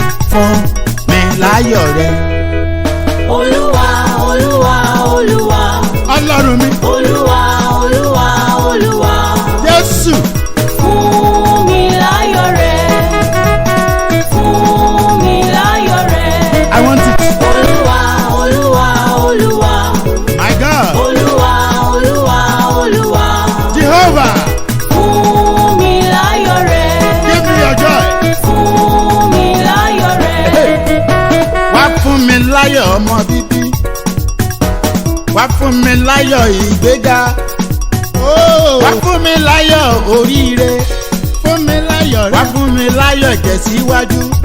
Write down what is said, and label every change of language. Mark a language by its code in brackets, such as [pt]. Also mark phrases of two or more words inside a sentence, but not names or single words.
[yo] Fún mi láyọ̀ rẹ. Olúwa, Olúwa, Olúwa. Ọlọ́run mi. Olúwa, Olúwa, Olúwa. Jésù. Fún mi láyọ̀ rẹ. Fún mi láyọ̀ rẹ. [en] I want it. [yo] Olúwa, Olúwa, Olúwa. [en] My God. [yo] Olúwa, Olúwa, Olúwa. Jehovah. Fún mi láyọ̀ rẹ. [en] Give me your joy. [yo] Fún mi láyọ̀ rẹ. Wá fún mi láyọ̀ ọmọ bíbí. Wá fún mi láyọ̀ ìgbéga. Wá fún mi láyọ̀ oríire. Fún mi láyọ̀ rẹ. Wá fún mi láyọ̀ ìtẹ̀síwájú.